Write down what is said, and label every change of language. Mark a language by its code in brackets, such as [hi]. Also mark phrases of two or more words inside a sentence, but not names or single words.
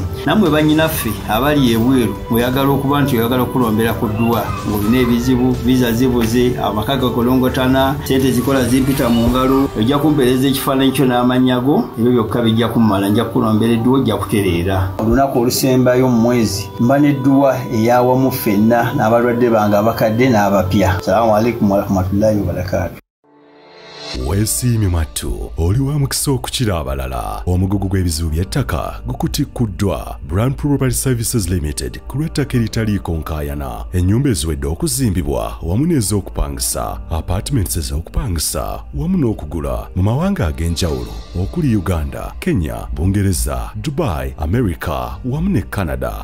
[lg] Namwe bannyinaffe abali ebweru oyagala okuba nti oyagala okulombera ku dduwa ng'olina ebizibu, viza zibuze, amaka gakolongotana, sente zikola zimpita mu ngalo, ojja kumpeereza ekifaananyi kyo n'amannya go, ebyo byokka bijja kummala. Nja kukulombera edduwa, ojja kutereera. Olunaku olusembayo mu mwezi mba n'edduwa eyawamu ffenna n'abalwadde bange abakadde n'abapya. [ar] السلام عليكم ورحمة الله وبركاته. [lg] Weesiimye mwattu oli wa mukisa okukira abalala. Omugugu gw'ebizibu by'ettaka gukutikuddwa Brand Property Services Limited ku lw'ettaka eritaliiko nkaayana. Ennyumba eziwedde okuzimbibwa wamu n'ez'okupangisa, apartments ez'okupangisa wamu n'okugula mu mawanga ag'enjawulo okuli Uganda, Kenya, Bungereza, Dubai, America wamu ne Canada.